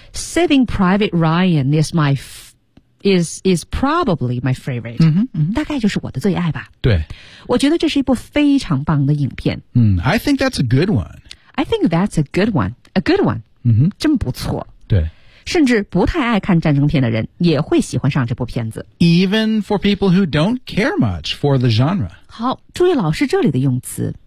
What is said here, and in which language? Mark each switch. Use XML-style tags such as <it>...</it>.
<en>Saving Private Ryan is probably my favorite、嗯嗯、</en> <zh>大概就是我的最爱吧对我觉得这是一部非常棒的影片、</zh> <en>嗯、I think that's a good one I think that's a good one</en> <zh>真不错对甚至不太爱看战争片的人也会喜欢上这部片子。</zh> <en>Even for people who don't care much for the genre.</en> <zh>好，注意老师这里的用词、</zh>